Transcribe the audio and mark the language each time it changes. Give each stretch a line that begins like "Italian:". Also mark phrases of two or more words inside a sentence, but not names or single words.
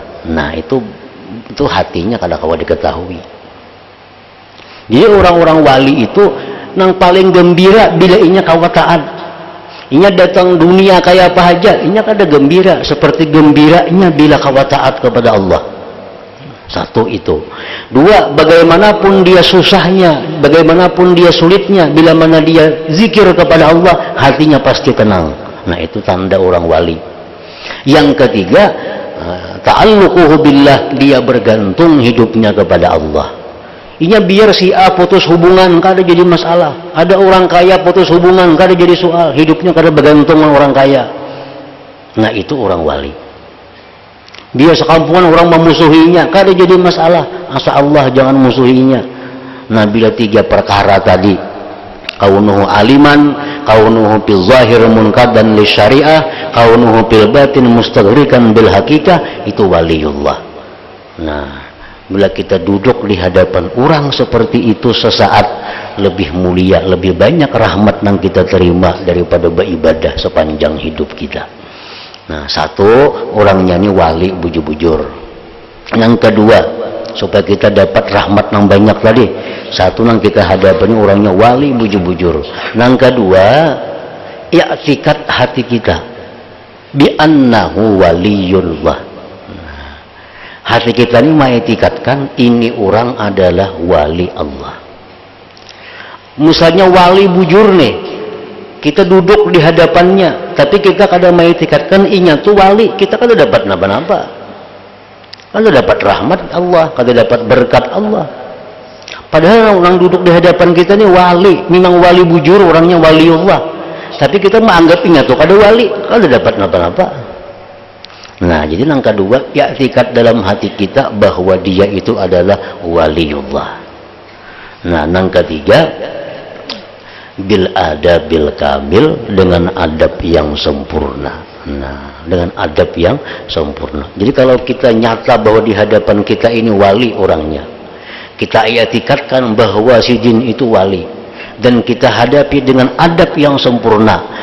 Banjar: Nah, itu hatinya kada kawa diketahui. Jadi orang-orang wali itu nang paling gembira bila inya kawa taat. Inya datang dunia kayak apa aja, inya kada gembira seperti gembiranya bila kawa taat kepada Allah. Satu itu.
Indonesian: Dua, bagaimanapun dia susahnya, bagaimanapun dia sulitnya, bila mana dia zikir kepada Allah, hatinya pasti tenang. Nah, itu tanda orang wali. Yang ketiga,
Arabic: تعلقه بالله,
Indonesian: dia bergantung hidupnya kepada Allah.
Banjar: Inya biar si A putus hubungan kada jadi masalah. Ada orang kaya putus hubungan kada jadi soal, hidupnya kada bergantung dengan orang kaya. Nah, itu orang wali. Dia sekampungan orang memusuhinya, kada jadi masalah. Asa Allah jangan musuhinya.
Indonesian: Nah, bila 3 perkara tadi,
Arabic: كونه عالما كونه في الظاهر منقادا للشريعة كونه في الباطن مستغرقا بالحقيقة, itu waliullah.
Indonesian: Nah, bila kita duduk di hadapan orang seperti itu sesaat, lebih mulia, lebih banyak rahmat yang kita terima daripada beribadah sepanjang hidup kita.
Banjar: Nah, satu, orangnya ini wali bujur-bujur. Yang kedua, supaya kita dapat rahmat yang banyak tadi, satu yang kita hadapannya orangnya wali bujur-bujur.
Indonesian: Yang kedua, i'tiqad hati kita
Arabic: بأنه ولي الله.
Indonesian: Hati kita ini mengikatkan ini orang adalah wali Allah.
Banjar: Misalnya wali bujur nih, kita duduk di hadapannya, tapi kita kadang mengikatkan inya tuh wali, kita kada dapat napa-napa, kada dapat rahmat Allah, kada dapat berkat Allah. Padahal orang duduk di hadapan kita ini wali, memang wali bujur, orangnya wali Allah, tapi kita menganggap inya tuh kada wali, kada dapat napa-napa.
Indonesian: Nah, jadi yang kedua, i'tiqad dalam hati kita bahwa dia itu adalah waliullah. Nah, yang ketiga,
Arabic: بالأدب الكامل,
Indonesian: dengan adab yang sempurna. Nah, dengan adab yang sempurna. Jadi kalau kita nyata bahwa di hadapan kita ini wali orangnya, kita i'tiqadkan bahwa si jin itu wali, dan kita hadapi dengan adab yang sempurna.